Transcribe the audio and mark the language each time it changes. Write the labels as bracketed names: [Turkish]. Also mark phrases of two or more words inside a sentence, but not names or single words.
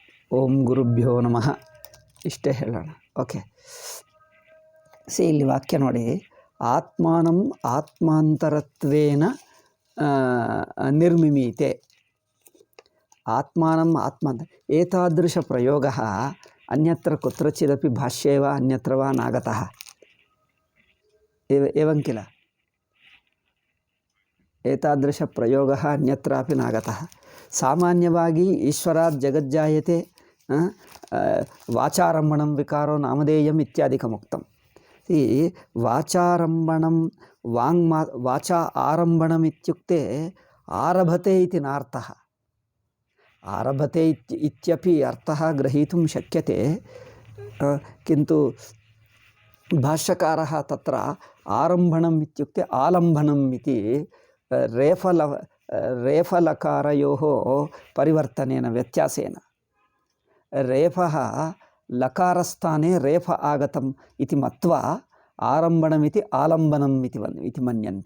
[Sanskrit] ಓಂ ಗುರುಭ್ಯೋ ನಮಃ [Kannada] ಇಷ್ಟೇ ಹೇಳೋಣ. ಓಕೆ, ಇಲ್ಲಿ ವಾಕ್ಯ ನೋಡಿ, [Sanskrit] ಆತ್ಮಾನಂ ಆತ್ಮಾಂತರತ್ವೇನ ನಿರ್ಮಿಮೀತೆ. ಆತ್ಮಾನಂ ಆತ್ಮಾಂತರ ಏತಾದೃಶ ಪ್ರಯೋಗ ಅನ್ಯತ್ರ ಕುತ್ರಚಿದಪಿ ಭಾಷ್ಯೇ ವಾ ಅನ್ಯತ್ರ ವಾ ನಾಗತಃ ಏವಂ ಕಿಲ. ಏತಾದೃಶ ಪ್ರಯೋಗ ಅನ್ಯತ್ರಾಪಿ ನಾಗತಃ. ಸಾಮಾನ್ಯವಾಗಿ ಈಶ್ವರಾತ್ ಜಗಜ್ಜಾಯತೆ ವಾಚಾರಂಭಣಂ ವಿಕಾರೋ ನಾಮಧೇಯಂ ಇತ್ಯಾದಿಕಮುಕ್ತಂ. ಈ ವಾಚಾರಂಭಣಂ ವಾಚಾ ಆರಂಭಣಂ ಇತ್ಯುಕ್ತೆ ಆರಭತೆ ಇತಿ ನಾರ್ಥಃ. ಆರಭತೆ ಇತ್ಯಪಿ ಅರ್ಥಃ ಗ್ರಹೀತುಂ ಶಕ್ಯತೆ, किन्तु भाष्यकारः तत्र आरम्भणम् इत्युक्ते आलम्बनम् इति रेफलकारयोः परिवर्तनेन व्यत्यासेन रेफः लकारस्थाने रेफ आगतम् इति मत्वा आरम्भणमिति आलम्बनम् इति मन्यन्ते.